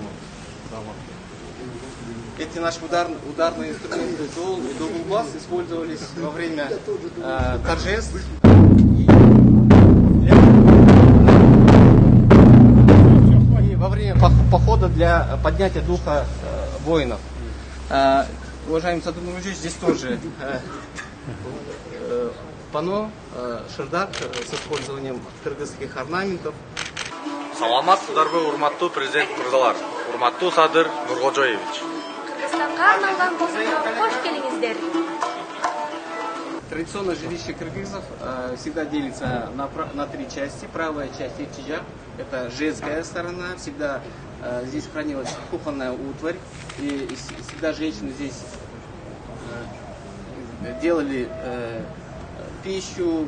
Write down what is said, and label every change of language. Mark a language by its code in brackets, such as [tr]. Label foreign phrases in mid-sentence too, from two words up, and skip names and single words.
[ru] Эти наши ударные инструменты дол и дубл-бас использовались во время торжеств и во время похода для поднятия духа воинов. Уважаемый Садыр Нурмужевич, здесь тоже панно, шырдак с использованием кыргызских орнаментов. [ky] Саламатсыздарбы, урматтуу президент мырзалар, урматтуу Садыр Нуркожоевич. Кыргызстанга арналган космоға кош келиңиздер. [ru] Традиционное жилище кыргызов всегда делится на три части. Правая часть Экчижак, это женская сторона. Всегда здесь хранилась кухонная утварь. И всегда женщины здесь делали пищу.